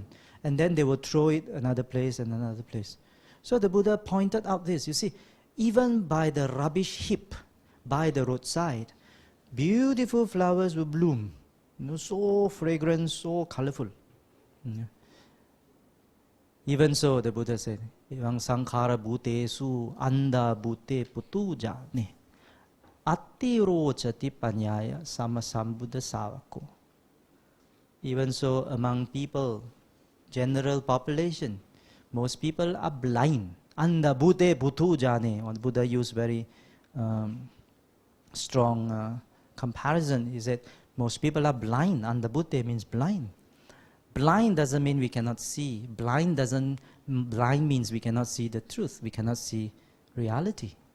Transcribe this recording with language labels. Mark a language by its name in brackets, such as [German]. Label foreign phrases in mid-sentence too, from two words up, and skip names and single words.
[English] And then they will throw it another place and another place. So the Buddha pointed out this. You see, even by the rubbish heap, by the roadside, beautiful flowers will bloom. So fragrant, so colorful. Even so, the Buddha said, [Pali] Evang sankhara bhutesu anda bhute putuja ne attirochati panyaya samasambuddha savako. [English] Even so, among people, general population, most people are blind. [Pali] Anda bhute putuja ne. [English] The Buddha used very strong comparison. He said, most people are blind. [Pali] Anda bhute [English] means blind. Blind doesn't mean we cannot see. Blind means we cannot see the truth. We cannot see reality.